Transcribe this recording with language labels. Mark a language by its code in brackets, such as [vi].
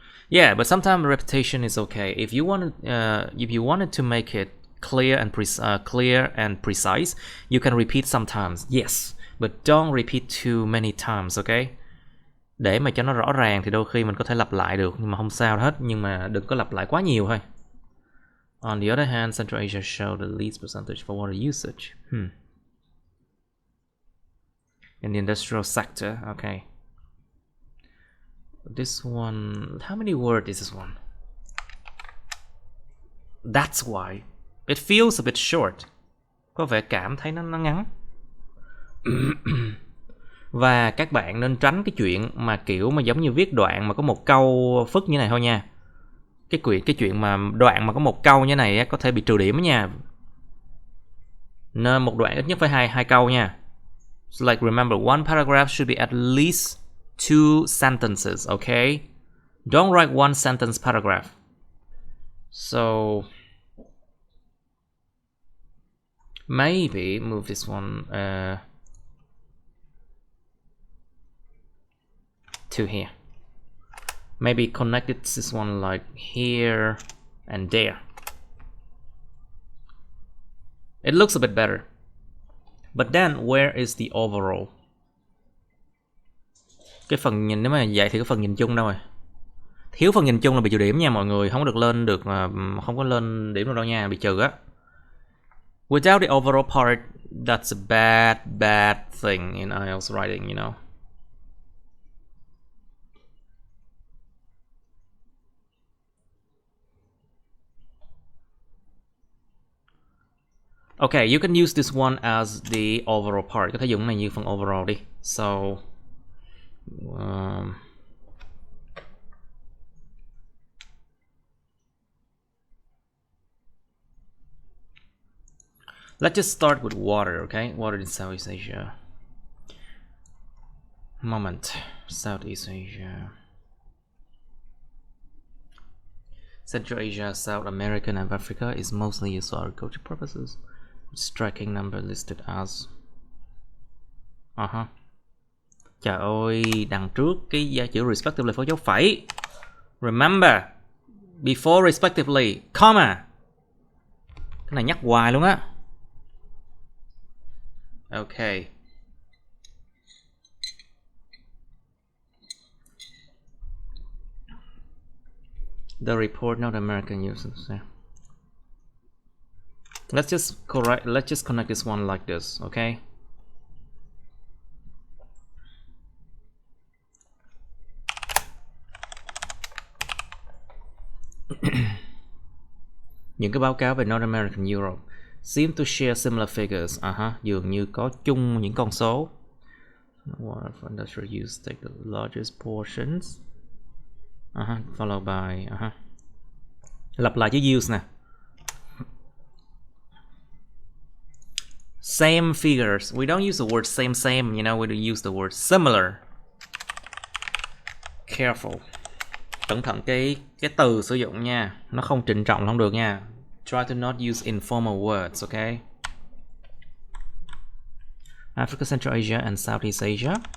[en] Yeah, but sometimes repetition is okay. If you wanted to make it clear and precise, you can repeat sometimes. Yes, but don't repeat too many times, okay? [vi] Để mà cho nó rõ ràng thì đôi khi mình có thể lặp lại được, nhưng mà không sao hết. Nhưng mà đừng có lặp lại quá nhiều thôi. [en] On the other hand, Central Asia showed the least percentage for water usage. In the industrial sector, okay. This one, how many words is this one? That's why. It feels a bit short. [vi] Có vẻ cảm thấy nó ngắn. Và các bạn nên tránh cái chuyện mà kiểu mà giống như viết đoạn mà có một câu phức như này thôi nha. Cái chuyện mà đoạn mà có một câu như này có thể bị trừ điểm đó nha. Nên một đoạn ít nhất phải hai câu nha. [en] So like remember, one paragraph should be at least 2 sentences, okay? Don't write one sentence paragraph. So maybe move this one to here. Maybe connect this one like here and there. It looks a bit better. But then where is the overall? [vi] Cái phần nhìn, nếu mà vậy thì cái phần nhìn chung đâu rồi? Thiếu phần nhìn chung là bị trừ điểm nha mọi người, không có được lên được, không có lên điểm được đâu nha, bị trừ á. [en] Without the overall part, that's a bad thing in IELTS writing, you know. Okay, you can use this one as the overall part. [vi] Có thể dùng cái này như phần overall đi. [en] So, let's just start with water, okay? Water in Southeast Asia. Moment. Southeast Asia. Central Asia, South America, and Africa is mostly used for agricultural purposes. Striking number listed as. [vi] Trời ơi, đằng trước cái chữ respectively có dấu phẩy. [en] Remember, before respectively, comma. [vi] Cái này nhắc hoài luôn á. [en] Okay. The report North American uses. Let's just connect this one like this, okay? [vi] Những cái báo cáo về North American Europe [en] seem to share similar figures. [vi] Dường như có chung những con số. [en] Water for industrial use take the largest portions. Followed by [vi] lặp lại chữ use nè. [en] Same figures. We don't use the word same, you know, we use the word similar. Careful. [vi] Cẩn thận cái từ sử dụng nha, nó không trịnh trọng không được nha. [en] Try to not use informal words, okay? Africa, Central Asia, and Southeast Asia.